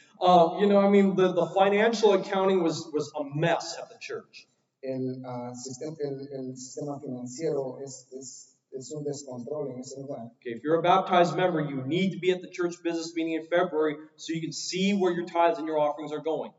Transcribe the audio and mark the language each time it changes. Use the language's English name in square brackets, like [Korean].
[English] The financial accounting was a mess at the church. [Spanish] El sistema financiero es un descontrol en ese lugar. [English] Okay, if you're a baptized member, you need to be at the church business meeting in February so you can see where your tithes and your offerings are going.